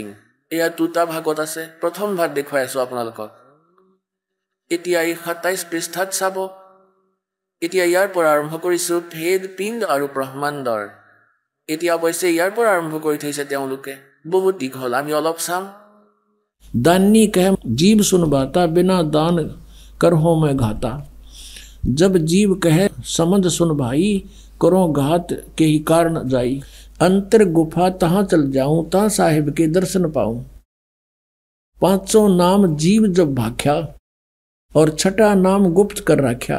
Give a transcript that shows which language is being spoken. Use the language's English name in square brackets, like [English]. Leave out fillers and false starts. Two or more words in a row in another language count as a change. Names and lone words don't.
[Assamese] এয়া 2টা ভাগত আছে। প্ৰথম ভাগ দেখুৱাই আছো আপোনালোকক। এতিয়া এই 27 পৃষ্ঠাত চাব। এতিয়া ইয়াৰ পৰা আৰম্ভ কৰিছো ভেদ, পিণ্ড আৰু ব্ৰহ্মাণ্ডৰ। এতিয়া অৱশ্যে ইয়াৰ পৰা আৰম্ভ কৰি থৈছে তেওঁলোকে, বহুত দীঘল, আমি অলপ চাম। [Hindi] दानी कह जीव सुनबाता, बिना दान करहो में घाता। जब जीव कहे समझ सुन भाई, करो घात के ही कारण जाई। अंतर गुफा तहाँ चल जाऊं, तहाँ साहिब के दर्शन पाऊं। 5 नाम जीव जब भाख्या, और 6ठा नाम गुप्त कर रख्या।